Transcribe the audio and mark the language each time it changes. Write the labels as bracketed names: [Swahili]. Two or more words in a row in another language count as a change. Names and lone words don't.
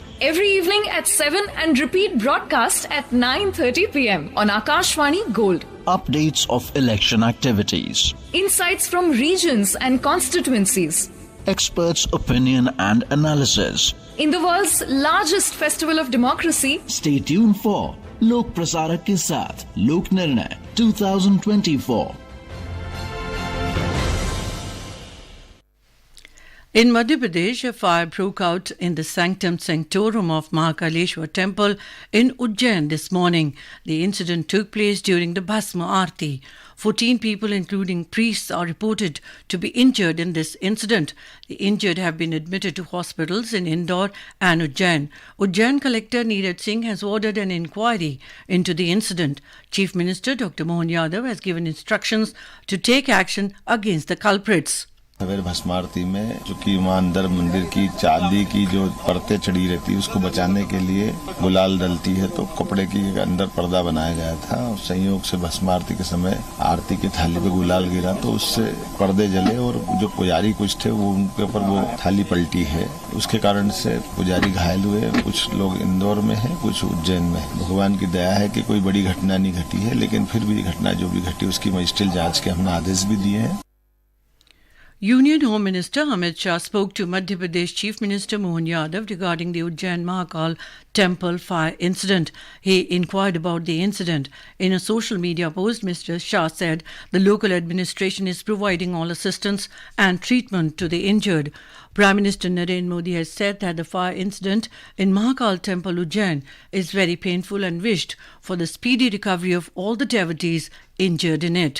[English] Every evening at 7 and repeat broadcast at 9:30 p.m. on Akashvani Gold. Updates of election activities. Insights from regions and constituencies. Experts' opinion and analysis. In the world's largest festival of democracy. Stay tuned for Lok Prasarak ke saath Lok Nirnay 2024. In Madhya Pradesh, a fire broke out in the sanctum sanctorum of Mahakal Temple in Ujjain this morning. The incident took place during the Bhasma Aarti. 14 people, including priests, are reported to be injured in this incident. The injured have been admitted to hospitals in Indore and Ujjain. Ujjain Collector Neeraj Singh has ordered an inquiry into the incident. Chief Minister Dr. Mohan Yadav has given instructions to take action against the culprits. [Hindi] सवेरे भस्मारती में चूंकि वहाँ अंदर मंदिर की चांदी की जो परतें चढ़ी रहती है उसको बचाने के लिए गुलाल डलती है, तो कपड़े की अंदर पर्दा बनाया गया था। संयोग से भस्मारती के समय आरती की थाली पे गुलाल गिरा तो उससे पर्दे जले और जो पुजारी कुछ थे वो उनके ऊपर वो थाली पलटी है। उसके कारण से पुजारी घायल हुए। कुछ लोग इंदौर में हैं, कुछ उज्जैन में। भगवान की दया है कि कोई बड़ी घटना नहीं घटी है, लेकिन फिर भी घटना जो भी घटी उसकी मजिस्ट्रेट जांच के हमने आदेश भी दिए हैं। [English] Union Home Minister Amit Shah spoke to Madhya Pradesh Chief Minister Mohan Yadav regarding the Ujjain Mahakal Temple fire incident. He inquired about the incident. In a social media post, Mr. Shah said the local administration is providing all assistance and treatment to the injured. Prime Minister Narendra Modi has said that the fire incident in Mahakal Temple Ujjain is very painful and wished for the speedy recovery of all the devotees injured in it.